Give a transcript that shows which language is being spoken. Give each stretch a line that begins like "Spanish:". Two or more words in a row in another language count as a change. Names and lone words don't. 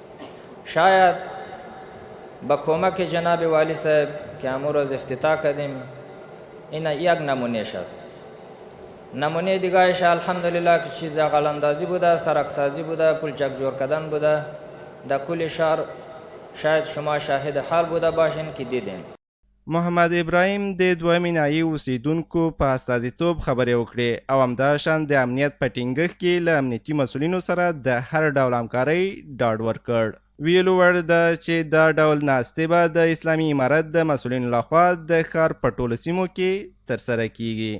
Persian: شاید با کمک جناب والی صاحب که امروز روز افتتاح کردیم این یک نمونهش است. نمونه دیگهش الحمدلله که چیز غلاندازی بوده، سرک سازی بوده، پلچک جور کردن بوده در کل شهر. شاید شما شاهد حال بوده باشین که دیدین.
Pashto: محمد ابراهیم د دویمې ناحیې اوسیدونکو په استازیتوب خبرې وکړې او همداشان د امنیت په ټینګښت کې له امنیتي مسؤلینو سره د هر ډول همکارۍ ډاډ ورکړ. ویلو وړ ده چې دا ډول ناستې به د اسلامي امارت د مسؤلینو لخوا د ښار په ټولو سیمو کې ترسره کیږي.